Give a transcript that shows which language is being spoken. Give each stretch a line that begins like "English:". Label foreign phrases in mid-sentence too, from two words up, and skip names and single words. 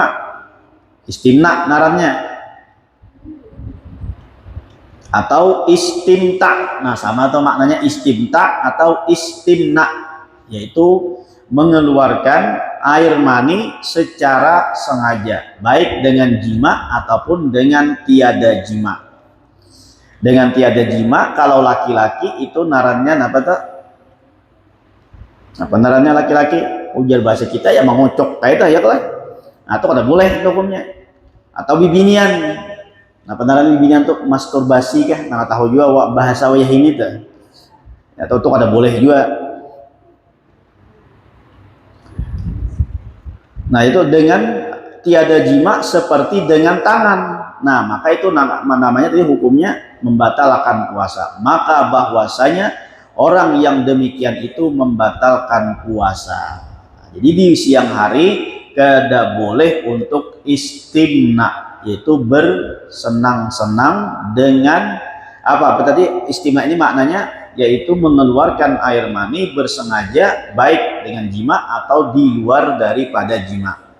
Banjar: Istimna ngarannya. Atau istimta.
Indonesian: Nah, sama atau maknanya istimta atau istimna, yaitu mengeluarkan air mani secara sengaja, baik dengan jima ataupun dengan tiada jima. Dengan tiada jima,
Banjar: kalau laki-laki itu narannya apa tuh? Apa narannya laki-laki? Ujar bahasa kita ya mengocok kayak itu ya lah. Atau kada boleh hukumnya. Atau bibinian. Nah, penaran bibinian tuh masturbasi kah? Nah, tahu juga bahasa wayah ini tuh. Atau tuh kada boleh juga.
Indonesian: Nah, itu dengan tiada jima seperti dengan tangan. Nah, maka itu namanya tadi hukumnya membatalkan puasa. Maka bahwasanya orang yang demikian itu membatalkan puasa. Nah, jadi di siang hari kada boleh untuk istimna, yaitu bersenang-senang dengan apa tadi istimna ini maknanya yaitu mengeluarkan air mani bersengaja baik dengan jima atau di luar daripada jima.